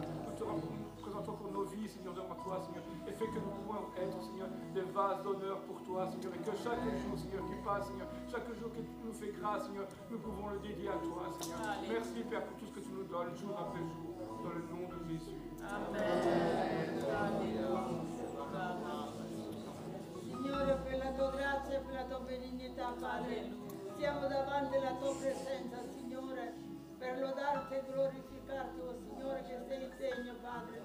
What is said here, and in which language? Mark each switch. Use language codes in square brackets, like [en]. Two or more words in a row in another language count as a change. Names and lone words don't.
[fr] Nous te présentons encore nos vies, Seigneur, devant toi, Seigneur. Et fais que nous pouvons être, Seigneur, des vases d'honneur pour toi, Seigneur. Et que chaque jour, Seigneur, qui passe, Seigneur, chaque jour que tu nous fais grâce, Seigneur, nous pouvons le dédier à toi, Seigneur. Merci, Père, pour tout ce que tu nous donnes, jour après jour, dans le nom de Jésus. [it] Signore, per la tua grazia e per la tua benignità, Padre, siamo davanti alla tua presenza, Signore, per lodarti e glorificarti, oh Signore, che sei degno, Padre.